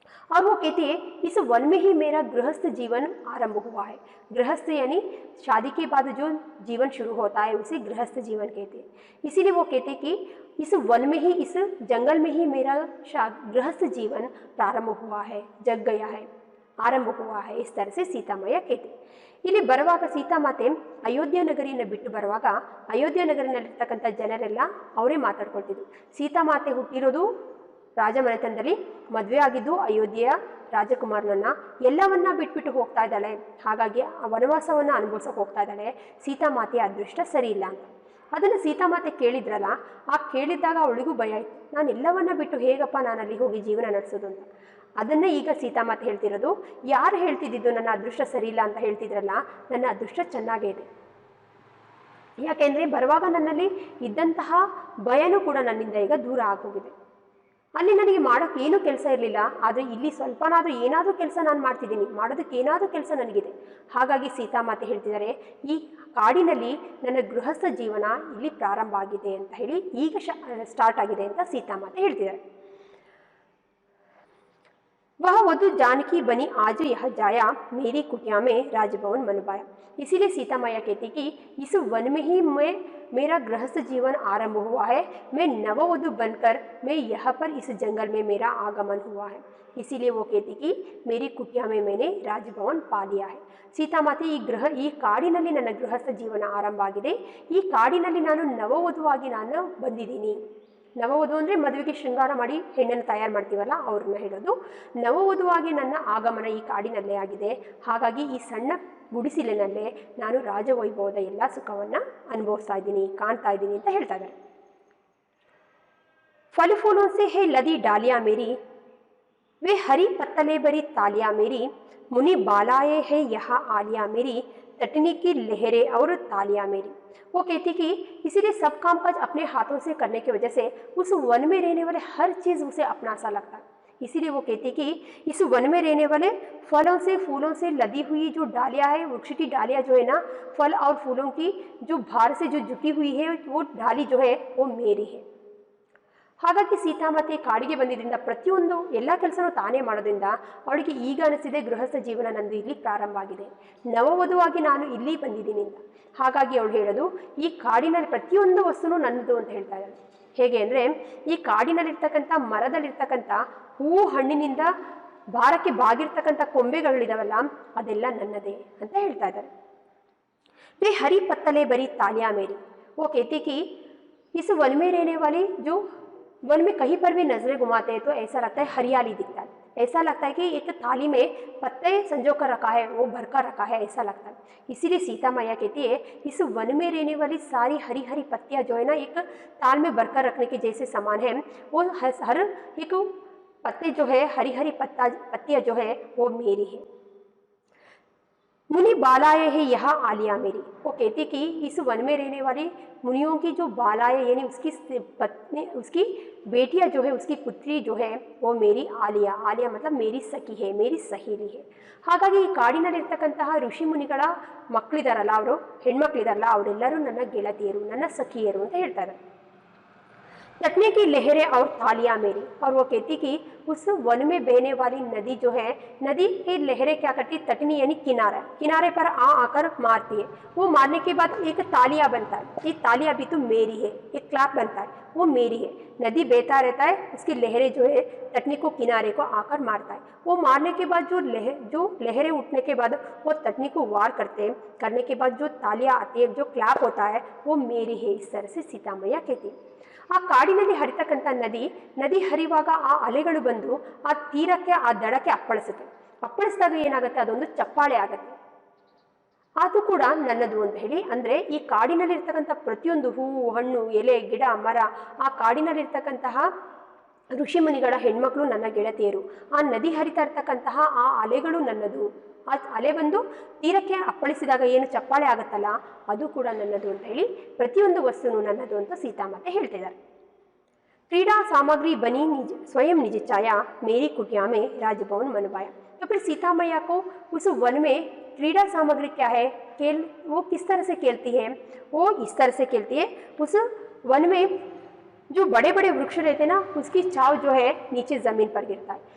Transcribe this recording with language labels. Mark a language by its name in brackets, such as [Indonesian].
[Hindi] और वो कहती है, इस वन में ही मेरा गृहस्थ जीवन आरंभ हुआ है. गृहस्थ यानी शादी के बाद जो जीवन शुरू होता है उसे गृहस्थ जीवन कहते हैं. इसीलिए वो कहते हैं कि इस वन में ही, इस जंगल में ही मेरा गृहस्थ जीवन प्रारंभ हुआ है, जग गया है, ಆರಂಭ हुआ है. इस तरह से सीता मैया कहते. [Kannada] ಇಲ್ಲಿ ಬರುವಾಗ ಸೀತಾಮಾತೆ ಅಯೋಧ್ಯ ನಗರಿಯನ್ನು ಬಿಟ್ಟು ಬರುವಾಗ ಅಯೋಧ್ಯ ನಗರಿನಲ್ಲಿರ್ತಕ್ಕಂಥ ಜನರೆಲ್ಲ ಅವರೇ ಮಾತಾಡ್ಕೊಳ್ತಿದ್ರು. ಸೀತಾಮಾತೆ ಹುಟ್ಟಿರೋದು ರಾಜಮನೆತನದಲ್ಲಿ, ಮದುವೆ ಆಗಿದ್ದು ಅಯೋಧ್ಯೆಯ ರಾಜಕುಮಾರನನ್ನ, ಎಲ್ಲವನ್ನ ಬಿಟ್ಬಿಟ್ಟು ಹೋಗ್ತಾ ಇದ್ದಾಳೆ. ಹಾಗಾಗಿ ಆ ವನವಾಸವನ್ನು ಅನುಭವಿಸೋಕೆ ಹೋಗ್ತಾ ಇದ್ದಾಳೆ. ಸೀತಾಮಾತೆಯ ಅದೃಷ್ಟ ಸರಿ ಇಲ್ಲ ಅಂತ. ಅದನ್ನು ಸೀತಾಮಾತೆ ಕೇಳಿದ್ರಲ್ಲ, ಆ ಕೇಳಿದ್ದಾಗ ಅವಳಿಗೂ ಭಯ ಆಯಿತು. ನಾನು ಎಲ್ಲವನ್ನ ಬಿಟ್ಟು ಹೇಗಪ್ಪ ನಾನು ಅಲ್ಲಿ ಹೋಗಿ ಜೀವನ ನಡೆಸೋದು ಅಂತ. ಅದನ್ನೇ ಈಗ ಸೀತಾಮಾತೆ ಹೇಳ್ತಿರೋದು. ಯಾರು ಹೇಳ್ತಿದ್ದು ನನ್ನ ಅದೃಷ್ಟ ಸರಿ ಇಲ್ಲ ಅಂತ ಹೇಳ್ತಿದ್ರಲ್ಲ, ನನ್ನ ಅದೃಷ್ಟ ಚೆನ್ನಾಗೇ ಇದೆ. ಯಾಕೆಂದರೆ ಬರುವಾಗ ನನ್ನಲ್ಲಿ ಇದ್ದಂತಹ ಭಯನೂ ಕೂಡ ನನ್ನಿಂದ ಈಗ ದೂರ ಆಗೋಗಿದೆ. ಅಲ್ಲಿ ನನಗೆ ಮಾಡೋಕ್ಕೆ ಏನೂ ಕೆಲಸ ಇರಲಿಲ್ಲ, ಆದರೆ ಇಲ್ಲಿ ಸ್ವಲ್ಪನಾದರೂ ಏನಾದರೂ ಕೆಲಸ ನಾನು ಮಾಡ್ತಿದ್ದೀನಿ, ಮಾಡೋದಕ್ಕೆ ಏನಾದರೂ ಕೆಲಸ ನನಗಿದೆ. ಹಾಗಾಗಿ ಸೀತಾಮಾತೆ ಹೇಳ್ತಿದ್ದಾರೆ, ಈ ಕಾಡಿನಲ್ಲಿ ನನ್ನ ಗೃಹಸ್ಥ ಜೀವನ ಇಲ್ಲಿ ಪ್ರಾರಂಭ ಆಗಿದೆ ಅಂತ ಹೇಳಿ, ಈಗ ಸ್ಟಾರ್ಟ್ ಆಗಿದೆ ಅಂತ ಸೀತಾಮಾತೆ ಹೇಳ್ತಿದ್ದಾರೆ. [Hindi] वह वधु जानकी बनी आज यह जाया, मेरी कुटिया में राजभवन मनवाया. इसीलिए सीता मैया कहती कि इस वन में ही मेरा गृहस्थ जीवन आरंभ हुआ है. मैं नववधु बनकर मैं यहाँ पर इस जंगल में मेरा आगमन हुआ है. इसीलिए वो कहती कि मेरी कुटिया में मैंने राजभवन पा लिया है. [Kannada] ಸೀತಾಮಾತೆ ಈ ಕಾಡಿನಲ್ಲಿ ನನ್ನ ಗೃಹಸ್ಥ ಜೀವನ ಆರಂಭ ಆಗಿದೆ. ಈ ಕಾಡಿನಲ್ಲಿ ನಾನು ನವವಧುವಾಗಿ ನಾನು ಬಂದಿದ್ದೀನಿ. ನವವಧು ಅಂದರೆ ಮದುವೆಗೆ ಶೃಂಗಾರ ಮಾಡಿ ಹೆಣ್ಣನ್ನು ತಯಾರು ಮಾಡ್ತೀವಲ್ಲ ಅವ್ರನ್ನ ಹೇಳೋದು. ನವವಧುವಾಗಿ ನನ್ನ ಆಗಮನ ಈ ಕಾಡಿನಲ್ಲೇ ಆಗಿದೆ. ಹಾಗಾಗಿ ಈ ಸಣ್ಣ ಗುಡಿಸಿಲಿನಲ್ಲೇ ನಾನು ರಾಜವೈಭವದ ಎಲ್ಲ ಸುಖವನ್ನು ಅನುಭವಿಸ್ತಾ ಇದ್ದೀನಿ, ಕಾಣ್ತಾ ಇದ್ದೀನಿ ಅಂತ ಹೇಳ್ತಾ ಇದ್ದಾರೆ. [Hindi] फल फूलों से है लदी डालियाँ मेरी, वे हरी पत्तले भरी तालियाँ मेरी, मुनि बालाए है यहाँ आलिया मेरी, तटनी की लहरें और तालियां मेरी। वो कहती कि इसीलिए सब काम काज अपने हाथों से करने की वजह से उस वन में रहने वाले हर चीज़ उसे अपना सा लगता है। इसीलिए वो कहती कि इस वन में रहने वाले फलों से फूलों से लदी हुई जो डालियां है, वृक्ष की डालियां जो है ना, फल और फूलों की जो भार से जो जुटी हुई है, वो डाली जो है वो मेरी है। [Kannada] ಹಾಗಾಗಿ ಸೀತಾಮಾತೆ ಕಾಡಿಗೆ ಬಂದಿದ್ದರಿಂದ ಪ್ರತಿಯೊಂದು ಎಲ್ಲ ಕೆಲಸನೂ ತಾನೇ ಮಾಡೋದ್ರಿಂದ ಅವಳಿಗೆ ಈಗ ಅನಿಸಿದೆ ಗೃಹಸ್ಥ ಜೀವನ ನಂದು ಇಲ್ಲಿ ಪ್ರಾರಂಭ ಆಗಿದೆ, ನವವಧುವಾಗಿ ನಾನು ಇಲ್ಲಿ ಬಂದಿದ್ದೀನಿ ಅಂತ. ಹಾಗಾಗಿ ಅವಳು ಹೇಳೋದು ಈ ಕಾಡಿನಲ್ಲಿ ಪ್ರತಿಯೊಂದು ವಸ್ತುನೂ ನನ್ನದು ಅಂತ ಹೇಳ್ತಾ ಇದ್ದಾಳೆ. ಹೇಗೆ ಅಂದರೆ ಈ ಕಾಡಿನಲ್ಲಿರ್ತಕ್ಕಂಥ ಮರದಲ್ಲಿರ್ತಕ್ಕಂಥ ಹೂವು ಹಣ್ಣಿನಿಂದ ಭಾರಕ್ಕೆ ಬಾಗಿರ್ತಕ್ಕಂಥ ಕೊಂಬೆಗಳಿದಾವಲ್ಲ ಅದೆಲ್ಲ ನನ್ನದೇ ಅಂತ ಹೇಳ್ತಾ ಇದ್ದಾರೆ. [Hindi] वे हरी पत्तले भरी तालियां मेरी. वो कहती कि इस वन में रहने वाली जो वन में कहीं पर भी नजरें घुमाते हैं तो ऐसा लगता है हरियाली दिखता है, ऐसा लगता है कि एक थाली में पत्ते संजो कर रखा है, वो भर कर रखा है, ऐसा लगता है. इसीलिए सीता मैया कहती है इस वन में रहने वाली सारी हरी हरी पत्तियां जो है ना एक ताल में भरकर रखने के जैसे समान है. वो हर एक पत्ते जो है हरी हरी पत्तियां जो है वो मेरी है. मुनि बालाएं है यहाँ आलिया मेरी. वो कहती कि इस वन में रहने वाली मुनियों की जो बालाएं यानी उसकी पत्नी, उसकी बेटियां जो है, उसकी पुत्री जो है वो मेरी आलिया. आलिया मतलब मेरी सखी है, मेरी सहेली है. [Kannada] ಹಾಗಾಗಿ ಈ ಕಾಡಿನಲ್ಲಿರ್ತಕ್ಕಂತಹ ಋಷಿ ಮುನಿಗಳ ಮಕ್ಕಳಿದಾರಲ್ಲ, ಅವರು ಹೆಣ್ಮಕ್ಳಿದಾರಲ್ಲ, ಅವರೆಲ್ಲರೂ ನನ್ನ ಗೆಳತಿಯರು, ನನ್ನ ಸಖಿಯರು ಅಂತ ಹೇಳ್ತಾರೆ. [Hindi] तटने की लहरें और तालियां मेरी. और वो कहती कि उस वन में बहने वाली नदी जो है, नदी की लहरें क्या करती, तटनी यानी किनारा, किनारे पर आकर मारती है. वो मारने के बाद एक तालिया बनता है, ये तालिया भी तो मेरी है, एक क्लैप बनता है, वो मेरी है. नदी बहता रहता है, उसकी लहरें जो है तटनी को किनारे को आकर मारता है. वो मारने के बाद जो लहरें उठने के बाद वो तटनी को वार करने के बाद जो तालियां आती है, जो क्लैप होता है, वो मेरी है. इस तरह से सीता मैया कहती है. [Kannada] ಆ ಕಾಡಿನಲ್ಲಿ ಹರಿತಕ್ಕಂಥ ನದಿ ಹರಿವಾಗ ಆ ಅಲೆಗಳು ಬಂದು ಆ ತೀರಕ್ಕೆ ಆ ದಡಕ್ಕೆ ಅಪ್ಪಳಿಸುತ್ತೆ. ಅಪ್ಪಳಿಸಿದಾಗ ಏನಾಗುತ್ತೆ, ಅದೊಂದು ಚಪ್ಪಾಳೆ ಆಗುತ್ತೆ, ಅದು ಕೂಡ ನನ್ನದು ಅಂತ ಹೇಳಿ. ಅಂದರೆ ಈ ಕಾಡಿನಲ್ಲಿರ್ತಕ್ಕಂಥ ಪ್ರತಿಯೊಂದು ಹೂವು ಹಣ್ಣು ಎಲೆ ಗಿಡ ಮರ, ಆ ಕಾಡಿನಲ್ಲಿರ್ತಕ್ಕಂತಹ ಋಷಿಮುನಿಗಳ ಹೆಣ್ಮಕ್ಳು ನನ್ನ ಗೆಳತಿಯರು. ಆ ನದಿ ಹರಿತಾ ಇರ್ತಕ್ಕಂತಹ ಆ ಅಲೆಗಳು ನನ್ನದು. ಆ ಅಲೆ ಬಂದು ತೀರಕ್ಕೆ ಅಪ್ಪಳಿಸಿದಾಗ ಏನು ಚಪ್ಪಾಳೆ ಆಗುತ್ತಲ್ಲ ಅದು ಕೂಡ ನನ್ನದು ಅಂತ ಹೇಳಿ ಪ್ರತಿಯೊಂದು ವಸ್ತುನು ನನ್ನದು ಅಂತ ಸೀತಾಮಾತೆ ಹೇಳ್ತಿದ್ದಾರೆ. [Hindi] क्रीड़ा सामग्री बनी स्वयं निज छाया मेरी कुटिया में राजभवन मनवाया. तो फिर सीता मैया को उस वन में क्रीड़ा सामग्री क्या है, खेल, वो किस तरह से खेलती है, वो इस तरह से खेलती है. उस वन में जो बड़े बड़े वृक्ष रहते ना, उसकी छाव जो है नीचे जमीन पर गिरता है.